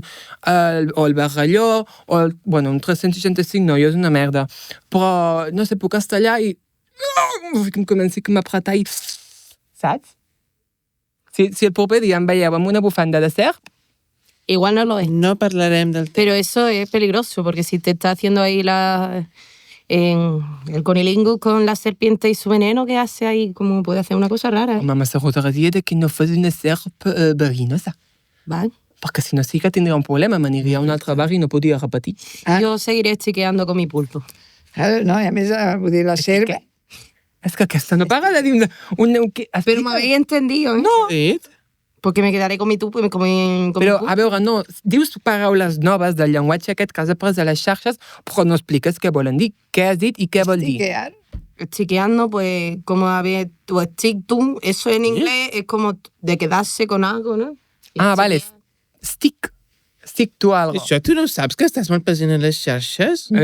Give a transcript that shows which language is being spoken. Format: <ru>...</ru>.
<ca>o el Barrelló, o bueno, un 365, no, jo és una merda. Però, no sé, puc estar allà i... em comenci a apretar i... Saps? Si el proper dia em veieu amb una bufanda de serp,</ca> <es>Igual no lo es.</es> <ca>No parlarem del tema.</ca> <es>Pero eso es peligroso, porque si te está haciendo ahí el conilingus con la serpiente y su veneno, que hace ahí? Como puede hacer una cosa rara.</es> <ca>home, m'asseguraria de que no fos una serp verinosa. Vale. Perquè si no sí que tindria un problema, m'aniria a un altre bar i no podria repetir.</ca> <es>Yo seguiré chiqueando con mi pulpo.</es> <ca>No, i a més, vull dir, la serp... És que aquesta no paga de dir</ca> <es>Pero me habéis entendido, ¿eh? No. Sí? Porque me quedaré con mi tupo y con mi</es> <ca>Però,</ca> <es>pulpo.</es> <ca>a veure, no, dius paraules noves del llenguatge aquest que has après a les xarxes, però no expliques què volen dir. Què has dit i què vol dir?</ca> <es>Chiqueando, pues, como a ver, tu stick tú, eso en inglés es como de quedarse con algo, ¿no? Y Ah, vale. chiquear.</es> <en>Stick to</en> <es>algo.</es> <ca>Això tu no ho saps, que estàs molt present a les xarxes?</ca>